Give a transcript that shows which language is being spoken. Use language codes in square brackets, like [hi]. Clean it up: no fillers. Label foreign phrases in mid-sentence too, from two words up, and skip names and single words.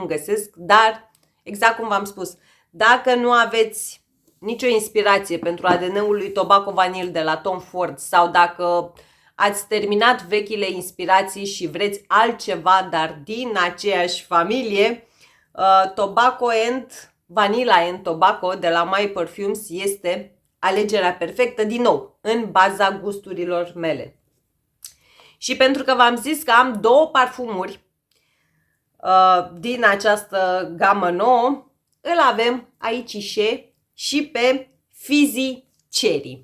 [ro] găsesc, dar, exact cum v-am spus, dacă nu aveți nicio inspirație pentru ADN-ul lui Tobacco Vanille de la Tom Ford sau dacă ați terminat vechile inspirații și vreți altceva, dar din aceeași familie, Tobacco and Vanilla and Tobacco de la My Perfumes este alegerea perfectă, din nou, în baza gusturilor mele. Și pentru că v-am zis că am 2 parfumuri din această gamă nouă, îl avem aici și pe Fizzy Cherry.